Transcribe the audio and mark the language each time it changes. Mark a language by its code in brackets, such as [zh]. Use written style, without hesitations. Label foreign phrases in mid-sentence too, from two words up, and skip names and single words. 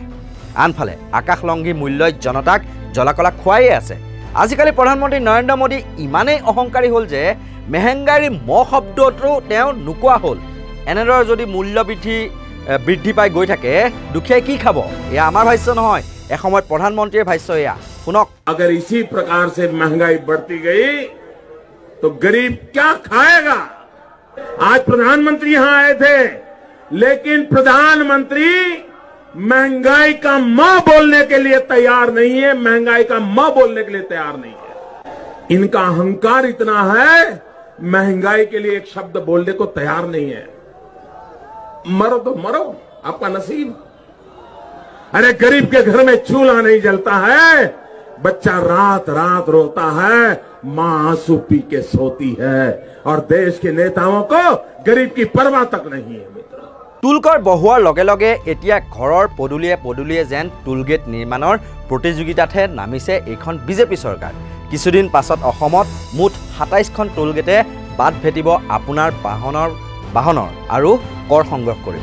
[as] আনফালে আকাশলংঘী মূল্যই জনতাক জলাকলা খুৱাইয়ে আছে। আজিকালি প্ৰধানমন্ত্ৰী নৰেন্দ্ৰ মোদী ইমানেই অহংকাৰী হ'ল যে মেহেংগাৰী ম শব্দটো তেওঁ নোকোৱা হ'ল। এনেদৰে যদি মূল্য বৃদ্ধি পাই গৈ থাকে দুখীয়াই কি খাব? এয়া আমাৰ ভাষ্য নহয়, এসময়ত প্ৰধানমন্ত্ৰীৰ ভাষ্য। এয়া শুনক। [hi] अगर इसी प्रकार से महंगाई बढ़ती गई तो गरीब क्या खाएगा? आज प्रधानमंत्री यहां आए थे, लेकिन प्रधानमंत्री महंगाई का म बोलने के लिए तैयार नहीं है, महंगाई का म बोलने के लिए तैयार नहीं है। इनका अहंकार इतना है, महंगाई के लिए एक शब्द बोलने को तैयार नहीं है। मरो तो मरो, आपका नसीब। अरे गरीब के घर में चूल्हा नहीं जलता है, बच्चा रात रात रोता है, मां आंसू पी के सोती है, और देश के नेताओं को गरीब की परवाह तक नहीं है। मित्र, [as] টুলকৰ বহোৱাৰ লগে লগে এতিয়া ঘৰৰ পদূলিয়ে পদূলিয়ে যেন টুলগেট নিৰ্মাণৰ প্ৰতিযোগিতাতহে নামিছে এইখন বিজেপি চৰকাৰ। কিছুদিন পাছত অসমত মুঠ ২৭খন টুলগেটে বাদ ভেটিব আপোনাৰ বাহনৰ আৰু কৰ সংগ্ৰহ কৰিব।